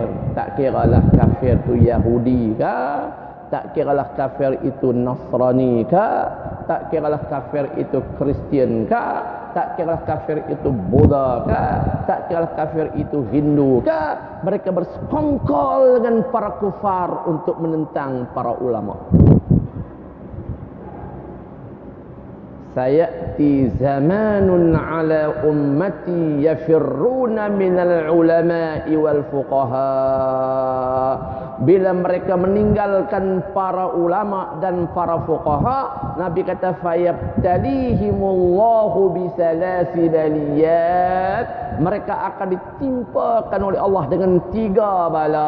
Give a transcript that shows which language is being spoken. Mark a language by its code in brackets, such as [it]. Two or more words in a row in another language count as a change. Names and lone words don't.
[ms] Tak kiralah kafir itu Yahudi ke, tak kiralah kafir itu Nasrani ke, tak kiralah kafir itu Kristian ke, tak kira kafir itu Buddha kah, tak kira kafir itu Hindu kah, mereka bersekongkol dengan para kufar untuk menentang para ulama. [ar] سيأتي زمان على أمتي يفرون من العلماء والفقهاء. [ms] Bila mereka meninggalkan para ulama dan para fuqaha, Nabi kata [ar] فيبتليهم الله بثلاث بليات, [ms] mereka akan ditimpakan oleh Allah dengan 3 bala.